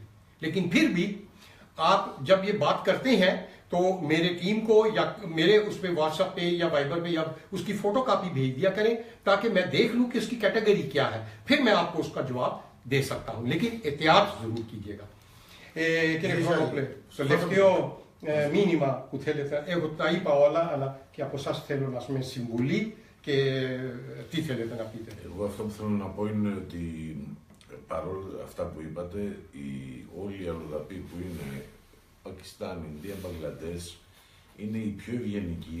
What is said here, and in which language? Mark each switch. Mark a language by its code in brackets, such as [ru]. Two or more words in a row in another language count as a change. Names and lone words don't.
[ur] لیکن پھر بھی آپ جب یہ بات کرتے ہیں تو میرے ٹیم کو یا میرے اس پے واٹس ایپ پے یا وائبر پے یا اس کی [en] photo copy [ur] بھیج دیا کریں تاکہ میں دیکھ لوں کہ اس کی کیٹیگری کیا ہے، پھر میں آپ کو اس کا جواب دے سکتا ہوں، لیکن احتیاط ضرور کیجیے گا. [el] Τελευταίο μήνυμα που θέλετε, εγώ τα είπα όλα, αλλά και από εσάς θέλω να πούμε συμβουλή. Και τι θέλετε να πείτε? Εγώ αυτό που θέλω να πω είναι ότι παρόλα αυτά που είπατε, όλοι οι αλλοδαποί που είναι Πακιστάν, Ινδία, Μπαγκλαντές, είναι οι πιο ευγενικοί.